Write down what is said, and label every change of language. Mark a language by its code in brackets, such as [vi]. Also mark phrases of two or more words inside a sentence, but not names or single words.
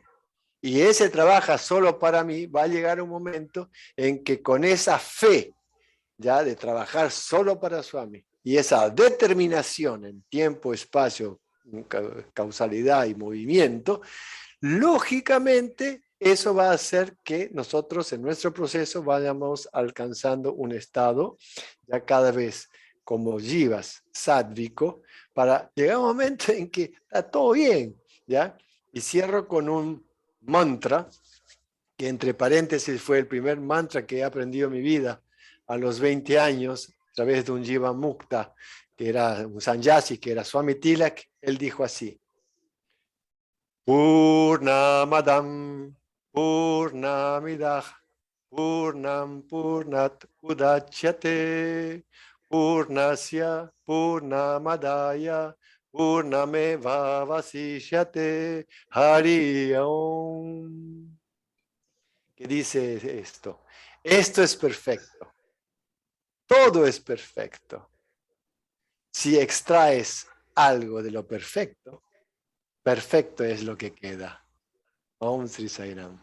[es] Y ese trabaja solo para mí, va a llegar un momento en que con esa fe, ya de trabajar solo para Swami, y esa determinación en tiempo, espacio, causalidad y movimiento, lógicamente eso va a hacer que nosotros en nuestro proceso vayamos alcanzando un estado ya cada vez como jivas, sádvico, para llegar a un momento en que está todo bien, ¿ya? Y cierro con un mantra, que entre paréntesis fue el primer mantra que he aprendido en mi vida a los 20 años, a través de un [sa] जीव मुक्त, [es] que era un sannyasi, que era Swami Tilak. Él dijo así: [sa] पूर्णमदः पूर्णमिदं पूर्णं पूर्णात् उदच्यते पूर्णस्य पूर्णमादाय पूर्णमेव अवशिष्यते हरि ॐ. [es] ¿Qué dice esto? Esto es perfecto. Todo es perfecto. Si extraes algo de lo perfecto, perfecto es lo que queda. [sa] ॐ श्री साई राम.